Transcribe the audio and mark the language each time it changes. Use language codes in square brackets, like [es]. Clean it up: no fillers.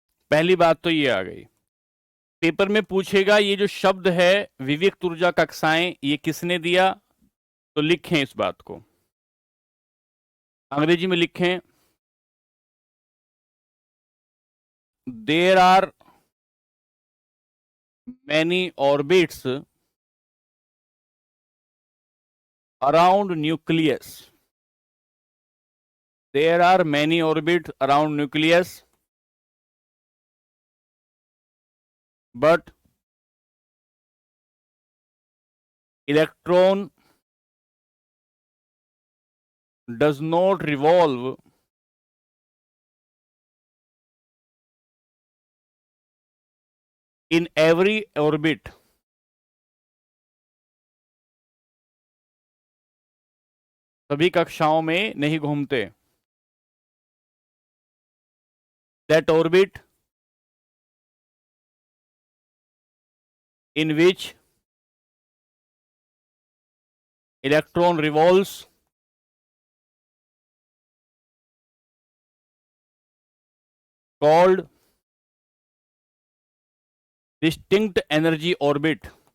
[hi] पहली बात तो ये आ गई। पेपर में पूछेगा ये जो शब्द है विविक्त ऊर्जा कक्षाएं, ये किसने दिया, तो लिखें इस बात को, अंग्रेजी में लिखें, [en] There are many orbits around nucleus. There are many orbits around nucleus, but electron does not revolve in every orbit. [hi] सभी कक्षाओं में नहीं घूमते। [en] That orbit in which electron revolves called distinct energy orbit.